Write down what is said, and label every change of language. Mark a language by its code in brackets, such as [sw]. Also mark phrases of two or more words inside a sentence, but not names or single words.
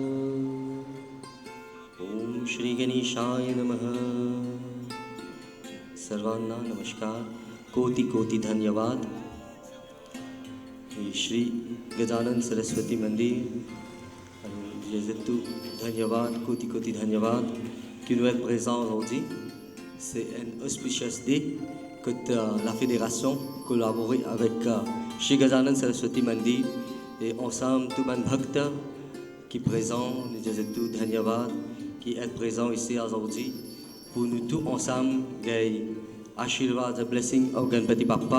[sa] ॐ श्री गणेशाय नमः। [mr] सर्वांना नमस्कार, कोटि कोटि धन्यवाद। श्री गजानन सरस्वती मंदिर धन्यवाद, कोटि कोटि धन्यवाद [fr] qui nous est présent aujourd'hui. C'est un [en] auspicious day [fr] que la fédération collabore avec Shri Gajanan Saraswati Mandir et ensemble tout le bhakt qui est présent, nous disons tout dhanyavad, qui est présent ici aujourd'hui pour nous tous ensemble les Ashirvad, [en] the blessing of Ganpati Bappa.